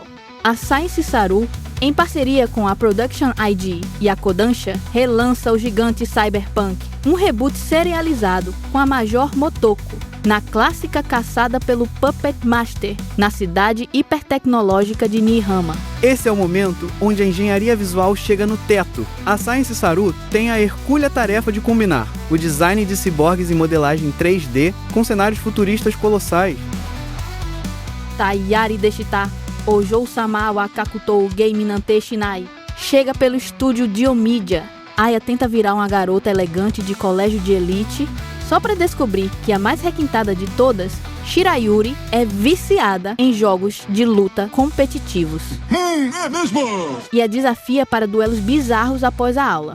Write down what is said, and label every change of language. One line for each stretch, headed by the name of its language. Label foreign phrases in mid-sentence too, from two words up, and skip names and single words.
Portuguese: A Science Saru, em parceria com a Production ID e a Kodansha, relança o gigante cyberpunk, um reboot serializado com a Major Motoko, na clássica caçada pelo Puppet Master, na cidade hipertecnológica de Niihama. Esse é o momento onde a engenharia visual chega no teto. A Science Saru tem a hercúlea tarefa de combinar o design de ciborgues em modelagem 3D com cenários futuristas colossais. Tayari Deshita, Ojou-sama wa Kakutou Game Nante Shinai, chega pelo estúdio Diomedia. Aya tenta virar uma garota elegante de colégio de elite, só para descobrir que a mais requintada de todas, Shirayuri, é viciada em jogos de luta competitivos. É mesmo? E a desafia para duelos bizarros após a aula.